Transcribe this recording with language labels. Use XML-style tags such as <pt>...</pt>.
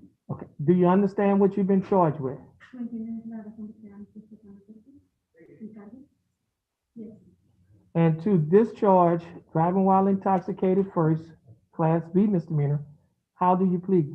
<en>Okay, do you understand what you've been charged with?</en> <es>¿Tú entiendes la razón que te dan este cargo?</es> <en>Yes. And to discharge driving while intoxicated first, Class B misdemeanor, how do you plead?</en>